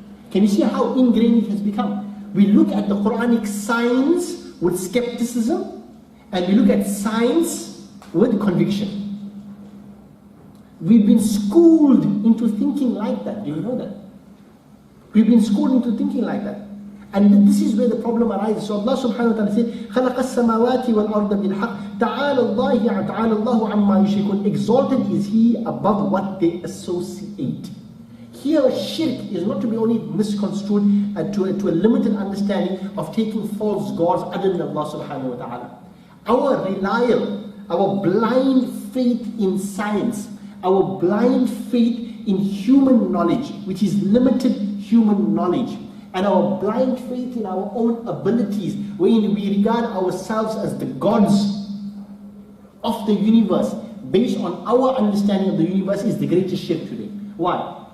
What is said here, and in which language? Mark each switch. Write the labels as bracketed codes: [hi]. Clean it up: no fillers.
[en] Can you see how ingrained it has become? We look at the Quranic science with skepticism, and we look at science with conviction. We've been schooled into thinking like that. Do you know that? We've been schooled into thinking like that. And this is where the problem arises. [ar] So Allah subhanahu wa ta'ala said, خَلَقَ السَّمَاوَاتِ وَالْأَرْضَ بِالْحَقِّ تَعَالَى اللَّهُ عَمَّا يُشْرِكُونَ. [en] Exalted is He above what they associate. Here, shirk is not to be only misconstrued to a limited understanding of taking false gods other than Allah subhanahu wa ta'ala. Our blind faith in science, our blind faith in human knowledge, which is limited human knowledge, and our blind faith in our own abilities, wherein we regard ourselves as the gods of the universe, based on our understanding of the universe, is the greatest shirk today. Why?